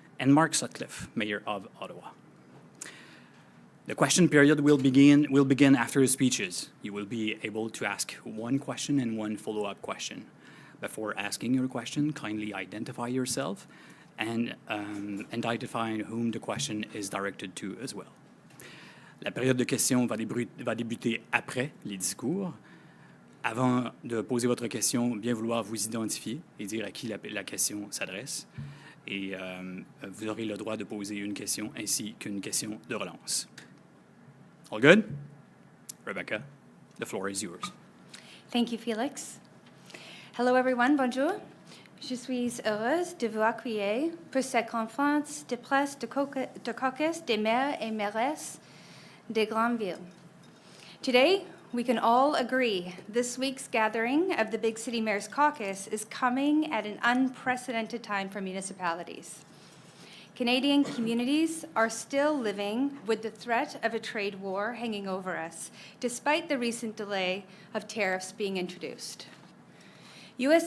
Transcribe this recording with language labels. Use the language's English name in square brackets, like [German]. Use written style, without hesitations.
[English] And Mark Sutcliffe, Mayor of Ottawa. The question period will begin after the speeches. You will be able to ask one question and one follow-up question. Before asking your question, kindly identify yourself and identify whom the question is directed to as well. [French] La période de questions va débuter après les discours. Avant de poser votre question, bien vouloir vous identifier et dire à qui la question s'adresse. Et vous aurez le droit de poser une question ainsi qu'une question de relance. [English] All good? Rebecca, the floor is yours. Thank you, Félix. Hello, everyone. Bonjour. [French] Je suis heureuse de vous accueillir pour cette conférence de presse de caucus des maires et mairesses des grandes villes. [English] Today, we can all agree this week's gathering of the Big City Mayors Caucus is coming at an unprecedented time for municipalities. Canadian communities are still living with the threat of a trade war hanging over us, despite the recent delay of tariffs being introduced. U.S.